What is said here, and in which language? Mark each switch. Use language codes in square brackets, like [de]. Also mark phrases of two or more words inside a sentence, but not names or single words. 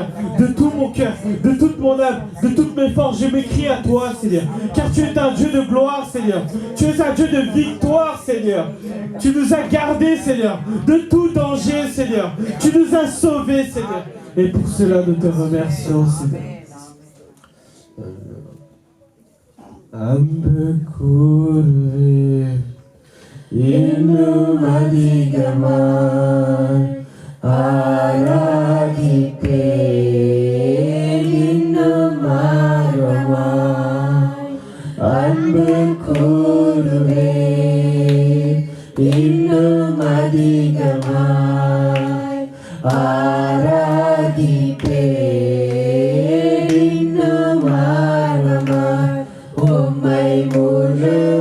[fr] De tout mon cœur, de toute mon âme, de toutes mes forces, je m'écris à toi, Seigneur. Car tu es un Dieu de gloire, Seigneur. Tu es un Dieu de victoire, Seigneur. Tu nous as gardés, Seigneur, de tout danger, Seigneur. Tu nous as sauvés, Seigneur. Et pour cela, nous te remercions, Seigneur. [ta] அன்புகூருவேன் இன்னும் அதிகமாய் ஆராதிப்பேன் இன்னும் ஆர்வமாய் அன்பு கூறுவேன் இன்னும் அதிகமாய் ஆராதிப்பேன் இன்னும் ஆர்வமாய் உம்மை முழு